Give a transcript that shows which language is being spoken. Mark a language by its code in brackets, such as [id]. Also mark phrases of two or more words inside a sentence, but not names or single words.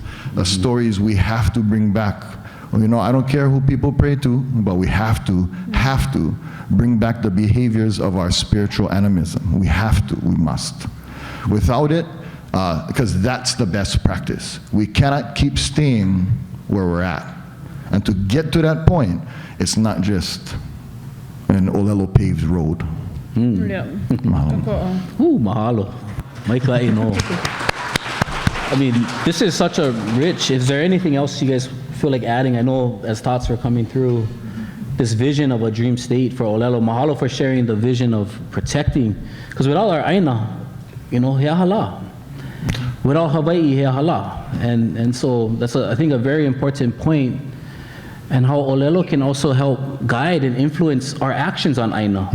[en] The stories we have to bring back. Well, you know, I don't care who people pray to, but we have to bring back the behaviors of our spiritual animism. We have to, we must. Without it, because that's the best practice. We cannot keep staying where we're at. And to get to that point, it's not just an ʻŌlelo paved road. Yeah. [haw] Mahalo. Maika e no. [en] I mean, this is such a rich. Is there anything else you guys feel like adding? I know as thoughts were coming through, this vision of a dream state for ʻŌlelo. Mahalo for sharing the vision of protecting, because without our aina, [haw] he hala. [en] Without Hawaiʻi, [haw] he hala. [en] And so that's, I think, a very important point, and how ʻŌlelo can also help guide and influence our actions on aina.